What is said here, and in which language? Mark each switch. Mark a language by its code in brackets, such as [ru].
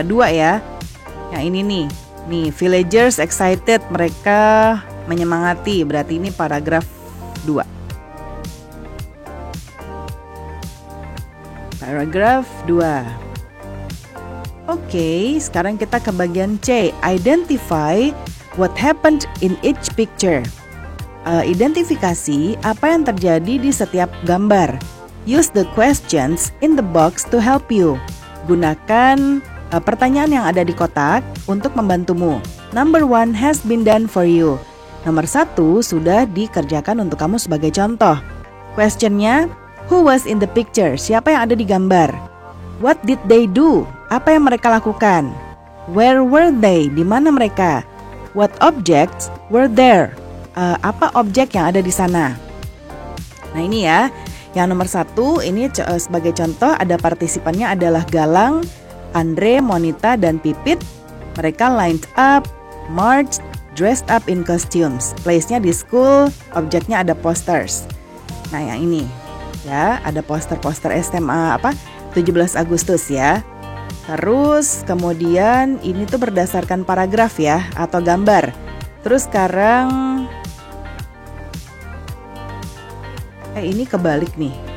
[id] 2 ya. Yang ini nih. Nih, [en] villagers excited, [id] mereka menyemangati. Berarti ini paragraf 2. Paragraf 2. Oke, sekarang kita ke bagian C. [en] Identify what happened in each picture. [id] Identifikasi apa yang terjadi di setiap gambar. [en] Use the questions in the box to help you. [id] Gunakan pertanyaan yang ada di kotak untuk membantumu. [en] Number 1 has been done for you. [id] Nomor 1 sudah dikerjakan untuk kamu sebagai contoh. Questionnya, [en] Who was in the picture? [id] Siapa yang ada di gambar? [en] What did they do? [id] Apa yang mereka lakukan? [en] Where were they? [id] Di mana mereka? [en] What objects were there? [id] Apa objek yang ada di sana? Nah ini ya, yang nomor 1 ini sebagai contoh ada partisipannya adalah Galang, Andre, Monita, dan Pipit. [en] Mereka lined up, marched, dressed up in costumes. [id] Place-nya di school, objeknya ada posters. Nah yang ini ya, ada poster-poster SMA 17 Agustus ya. Terus kemudian ini tuh berdasarkan paragraf ya atau gambar. Terus sekarang ini kebalik nih.